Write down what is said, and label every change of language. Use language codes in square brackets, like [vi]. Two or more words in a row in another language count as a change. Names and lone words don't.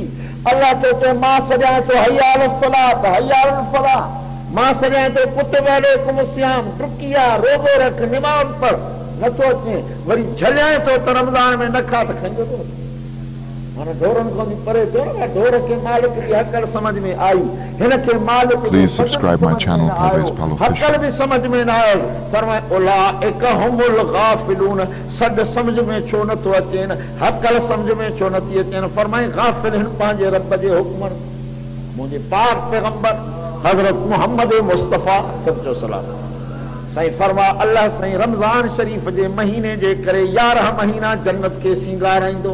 [sd] अल्लाह चए मां सॼाए थो [ar] حي على الصلاة حي على الفلاح, [sd] मां सॼाए थो [ar] كتب عليكم الصيام, [sd] डुकी आ, रोज़ो रख, निमाज़ पढ़, नथो अचे। वरी झलियाए थो त रमज़ान में न खा त खंजो थो। माना ढोरनि खां बि परे थियो न, ढोर खे मालिक जी हकल समझ में आई, हिन खे मालिक [en] Please subscribe my channel, Parvez Pal [sd] हकल [en] Official. [sd] बि समझ में न आयो। फरमाए [ar] أولئك هم الغافلون. [sd] सॾ समझ में छो नथो अचेनि, हकल समझ में छो नथी अचेनि? फरमाए गाफ़िल हिन पंहिंजे रब जे हुक्मनि। मुंहिंजे पाक पैगंबर हज़रत मुहम्मद मुस्तफ़ा सचो सलाम साईं फरमा अल्लाह साईं रमज़ान शरीफ़ जे महीने जे करे 11 महीना जन्नत खे सींगाराईंदो।